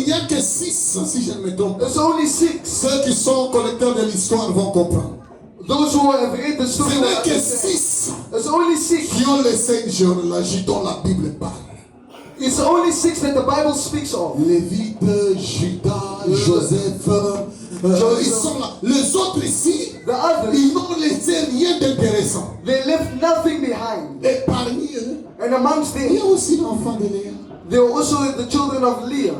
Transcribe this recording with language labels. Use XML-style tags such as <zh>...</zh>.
<fr>n'y a que 6, si je ne me trompe pas.</fr> <en>there's only 6.</en> <fr>Ceux qui sont collecteurs de l'histoire vont comprendre.</fr> <en>Those who have read the</en> <fr>Ce</fr> <en>story,</en> <fr>n'est que 6</fr> <en>there's only 6.</en> <fr>qui ont les 5 généalogies dont la Bible parle.</fr> <en>It's only 6 that the Bible speaks of.</en> <fr>Lévite, Judas, Joseph, ils sont là. Les autres ici,</fr> <en>The others,</en> <fr>ils n'ont laissé rien d'intéressant.</fr> <en>they left nothing behind.</en> <fr>Et parmi eux,</fr> <en>And amongst</en> <fr>il y</fr> <en>them,</en> <fr>a aussi l'enfant de Léa.</fr> <en>there were also the children of Leah.</en>